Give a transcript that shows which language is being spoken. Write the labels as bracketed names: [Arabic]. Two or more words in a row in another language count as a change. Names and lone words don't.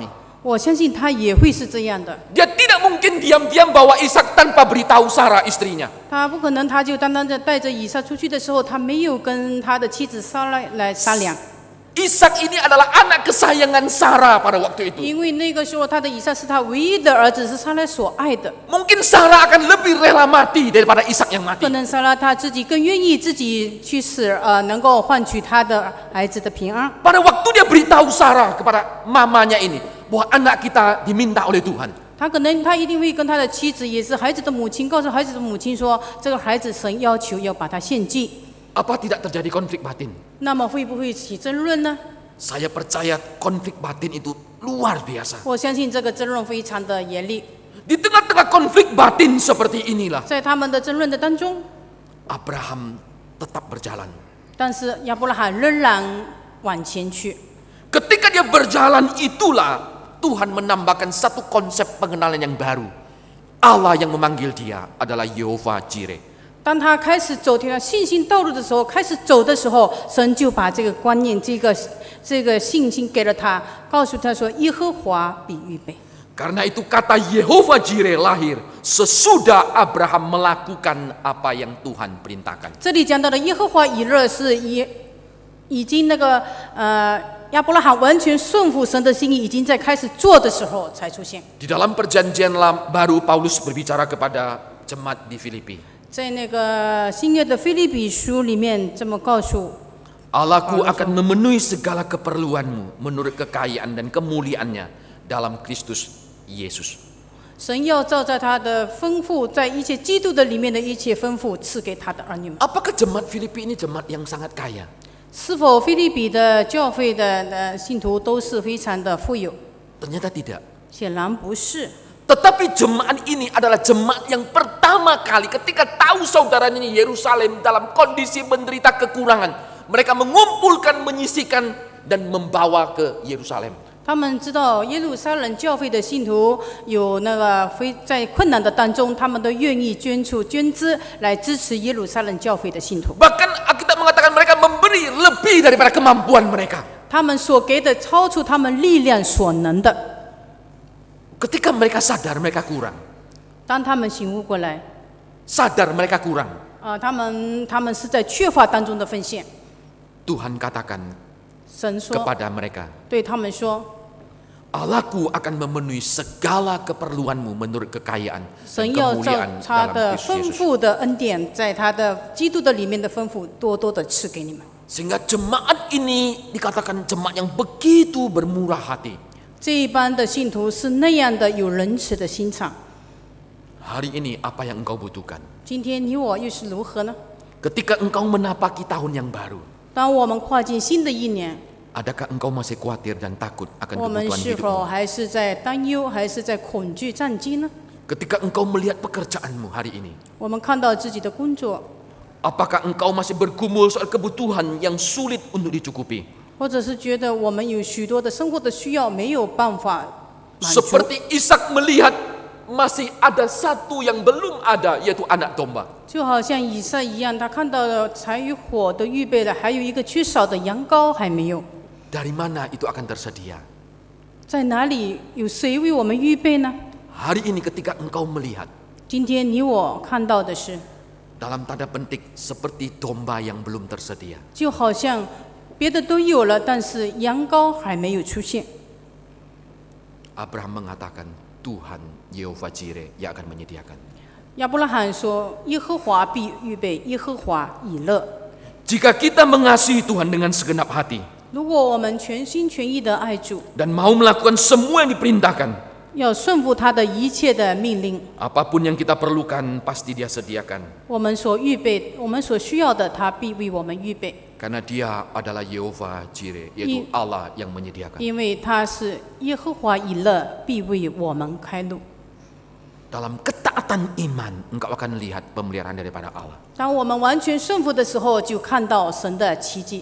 [Chinese] 我相信他也会是这样的。 [Indonesian] Dia tidak mungkin diam-diam bawa Ishak tanpa beritahu Sarah istrinya. [Chinese] 他不可能，他就单单的带着以撒出去的时候，他没有跟他的妻子撒来商量。 [Indonesian] Ishak ini adalah anak kesayangan Sarah pada waktu itu. [Chinese] 因为那个时候他的以撒是他唯一的儿子，是撒拉所爱的。 [Indonesian] Mungkin Sarah akan lebih rela mati daripada Ishak yang mati. [Chinese] 可能撒拉他自己更愿意自己去死，能够换取他的孩子的平安。 [Indonesian] Pada waktu dia beritahu Sarah kepada mamanya ini, bahwa anak kita diminta oleh Tuhan. [Chinese] 他一定会跟他的妻子，也是孩子的母亲，告诉孩子的母亲说，这个孩子神要求要把他献祭。 [Indonesian] Apa tidak terjadi konflik batin? [Chinese] 那么会不会起争论呢？ [Indonesian] Saya percaya konflik batin itu luar biasa. [Chinese] 我相信这个争论非常的严厉。 [Indonesian] Di tengah-tengah konflik batin seperti inilah, [Chinese] 在他们的争论的当中， [Indonesian] Abraham tetap berjalan. [Chinese] 但是亚伯拉罕仍然往前去。 [Indonesian] Ketika dia berjalan itulah Tuhan menambahkan satu konsep pengenalan yang baru. Allah yang memanggil dia adalah Yehova Jireh. [Chinese] 当他开始走这条信心道路的时候，开始走的时候，神就把这个观念、这个信心给了他，告诉他说：“耶和华必预备。” [Indonesian] Karena itu kata Yehova Jireh lahir sesudah Abraham melakukan apa yang Tuhan perintahkan. [Chinese] 这里讲到的耶和华以勒是已经那个亚伯拉罕完全顺服神的心意，已经在开始做的时候才出现。 [Indonesian] Di dalam perjanjian baru Paulus berbicara kepada jemaat di Filipi. [Chinese] 在那个新约的腓立比书里面这么告诉 [Indonesian] Allahku akan memenuhi segala keperluanmu menurut kekayaan dan kemuliaannya dalam Kristus Yesus. [Chinese] 神要照在他的丰富，在一切基督的里面的一切丰富赐给他的儿女们。 [Indonesian] Apakah jemaat Filipi ini jemaat yang sangat kaya? [Chinese] 是否腓立比的教会的信徒都是非常的富有？ [Indonesian] Ternyata tidak. [Chinese] 显然不是。 [Indonesian] Tetapi jemaat ini adalah jemaat yang pertama kali ketika tahu saudaranya ini Yerusalem dalam kondisi menderita kekurangan, mereka mengumpulkan, menyisikan dan membawa ke Yerusalem. [Chinese] 他们知道耶路撒冷教会的信徒有那个在困难的当中，他们都愿意捐出捐资来支持耶路撒冷教会的信徒。 [Indonesian] Bahkan Alkitab mengatakan mereka memberi lebih daripada kemampuan mereka. [Chinese] 他们所给的超出他们力量所能的。 [Indonesian] Ketika mereka sadar mereka kurang, [Chinese] 当他们醒悟过来， [Indonesian] sadar mereka kurang, [Chinese] 他们是在缺乏当中的奉献。 [Indonesian] Tuhan katakan [Chinese] 神说 [Indonesian] kepada mereka, [Chinese] 对他们说， [Indonesian] Allahku akan memenuhi segala keperluanmu menurut kekayaan [Chinese] 神 [Indonesian] dan [Chinese] 要照 [Indonesian] kemuliaan [Chinese] 他 [Indonesian] dalam [Chinese] 的 [Indonesian] Kristus [Chinese] 丰 [Indonesian] Yesus. [Chinese] 富的恩典，在他的基督的里面的丰富，多多的赐给你们。 [Indonesian] Sehingga jemaat ini dikatakan jemaat yang begitu bermurah hati. [Chinese] 这一般的信徒是那样的有仁慈的心肠。 [Indonesian] Hari ini apa yang engkau butuhkan? [Chinese] 今天你我又是如何呢？ [Indonesian] Ketika engkau menapaki tahun yang baru, [Chinese] 当我们跨进新的一年， [Indonesian] adakah engkau masih khawatir dan takut akan [Chinese] 我们 [Indonesian] kebutuhan [Chinese] 是否 [Indonesian] hidupmu? [Chinese] 还是在担忧，还是在恐惧战惊呢？ [Indonesian] Ketika engkau melihat pekerjaanmu hari ini, [Chinese] 我们看到自己的工作， [Indonesian] apakah engkau masih bergumul soal kebutuhan yang sulit untuk dicukupi? [Chinese] 或者是觉得我们有许多的生活的需要没有办法满足， [Indonesian] Seperti Ishak melihat masih ada satu yang belum ada, yaitu anak domba. [Chinese] 就好像以撒一样，他看到了柴与火都预备了，还有一个缺少的羊羔还没有， [Indonesian] Dari mana itu akan tersedia? [Chinese] 在哪里有谁为我们预备呢？ [Indonesian] Hari ini ketika engkau melihat, [Chinese] 今天你我看到的是， [Indonesian] dalam tanda petik seperti domba yang belum tersedia. [Chinese] 就好像别的都有了，但是羊羔还没有出现。 [Indonesian] Abraham mengatakan, Tuhan Yehova Jireh yang akan menyediakan. [Chinese] 亚伯拉罕说：“耶和华必预备，耶和华以乐。 [Indonesian] Jika kita mengasihi Tuhan dengan segenap hati [Chinese] 如果我们全心全意的爱主， [Indonesian] dan mau melakukan semua yang diperintahkan, [Chinese] 要顺服他的一切的命令， [Indonesian] apapun yang kita perlukan pasti Dia sediakan. [Chinese] 我们所预备、我们所需要的，他必为我们预备， [Indonesian] Karena Dia adalah Yehova Jireh, yaitu Allah yang menyediakan. [Chinese] 因为他是耶和华以乐，必为我们开路。 [Indonesian] Dalam ketaatan iman, engkau akan lihat pemeliharaan daripada Allah. [Chinese] 当我们完全顺服的时候，就看到神的奇迹。